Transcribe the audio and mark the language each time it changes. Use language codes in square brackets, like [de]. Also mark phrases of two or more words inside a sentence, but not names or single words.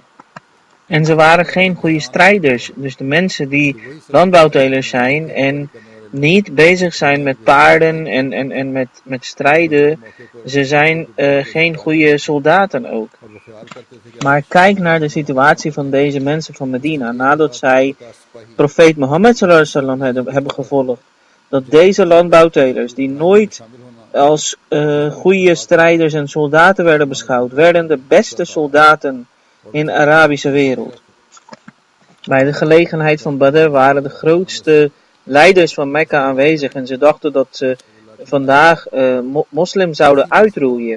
[nl] En ze waren geen goede strijders. Dus de mensen die landbouwtelers zijn en niet bezig zijn met paarden en met strijden, ze zijn geen goede soldaten ook. Maar kijk naar de situatie van deze mensen van Medina, nadat zij profeet Mohammed [ar] صلى الله عليه وسلم [nl] hebben gevolgd. Dat deze landbouwtelers, die nooit als goede strijders en soldaten werden beschouwd, werden de beste soldaten in de Arabische wereld. Bij de gelegenheid van Badr waren de grootste leiders van Mekka aanwezig en ze dachten dat ze vandaag moslims zouden uitroeien.